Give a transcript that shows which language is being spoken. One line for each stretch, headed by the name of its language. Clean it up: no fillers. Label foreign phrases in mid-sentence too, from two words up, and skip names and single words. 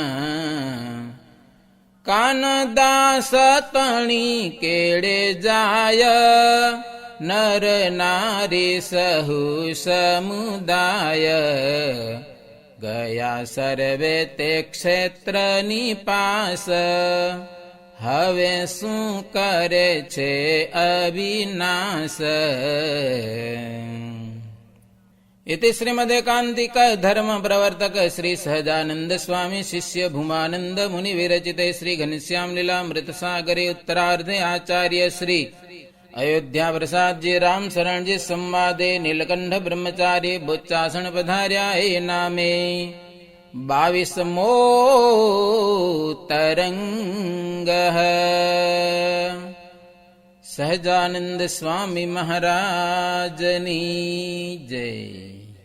Gujarati: કાનદાસ તણી કેળે જાય, નર નારી સહુ સમુદાય. ગયા સર્વે તે ક્ષેત્રની પાસ, હવે શું કરે છે અવિનાશ.
Sanskrit: इति श्रीमदेकान्तिक धर्म प्रवर्तक श्री सहजानंद स्वामी शिष्य भूमानंद मुनि विरचिते श्री घनश्याम लीलामृत सागरे उत्तरार्धे आचार्य श्री अयोध्या प्रसाद जी राम शरण जी संवादे
Gujarati: નીલકંઠ બ્રહ્મચારી બોચાસણ પધાર્યા એ નામે 22મો તરંગ. સહજાનંદ સ્વામી મહારાજની જય.